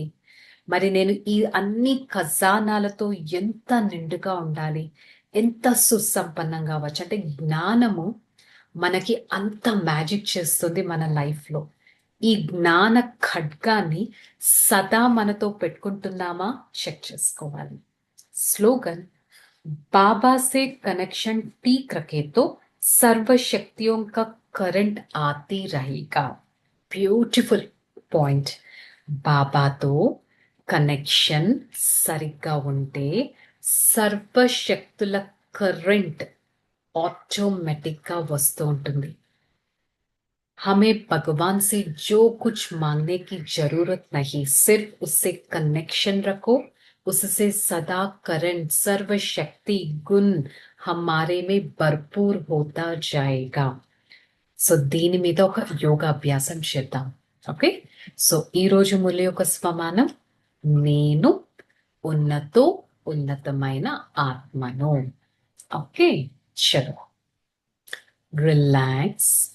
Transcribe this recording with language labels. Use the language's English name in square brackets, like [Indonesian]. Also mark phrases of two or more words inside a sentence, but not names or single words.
[Telugu] మరి నేను ఈ అన్ని ఖజానాలతో ఎంత నిండుగా ఉండాలి, ఎంత సుసంపన్నంగా అవ్వచ్చు అంటే జ్ఞానము మనకి అంత మ్యాజిక్ చేస్తుంది మన లైఫ్లో. ఈ జ్ఞాన ఖడ్గాన్ని సదా మనతో పెట్టుకుంటున్నామా చెక్ చేసుకోవాలి. [Hindi] స్లోగన్, बाबा से कनेक्शन ठीक रखे तो सर्व शक्तियों का करंट आती रहेगा. [Telugu] బ్యూటిఫుల్ పాయింట్. బాబాతో కనెక్షన్ సరిగ్గా ఉంటే సర్వశక్తుల కరెంట్ ఆటోమేటిక్గా వస్తూ ఉంటుంది. [Hindi] हमें भगवान से जो कुछ मांगने की जरूरत नहीं, सिर्फ उससे कनेक्शन रखो. उससे सदा करंट सर्वशक्ति गुण हमारे में भरपूर होता जाएगा. [Telugu] సో దీని మీద ఒక యోగా అభ్యాసం చేద్దాం. ఓకే, సో ఈరోజు మురళి యొక్క స్వమానం, నేను ఉన్నతమైన ఆత్మను. ఓకే, చలో రిలాక్స్.